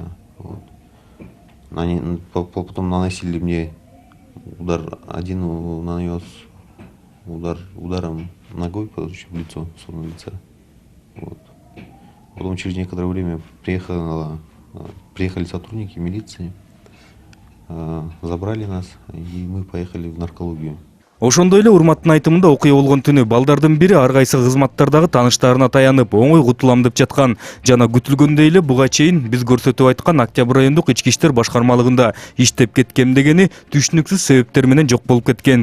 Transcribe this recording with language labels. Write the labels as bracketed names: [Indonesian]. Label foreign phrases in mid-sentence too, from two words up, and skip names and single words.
[Russian] Они потом наносили мне удар, один нанес ударом ногой в лицо, в сторону лица. Потом через некоторое время приехали сотрудники милиции, забрали нас, и мы поехали в наркологию. [Kyrgyz] Ошондой эле Урматтын айтымында окуя болгон түнү балдардын бири ар кайсы кызматтардагы тааныштарына таянып, оңой кутулам деп жаткан. Жана күтүлгөндөй эле буга чейин биз көрсөтүп айткан Октябрь райондук ички иштер башкармалыгында иштеп кеткем дегени түшүнүксүз себептер менен жок болуп кеткен.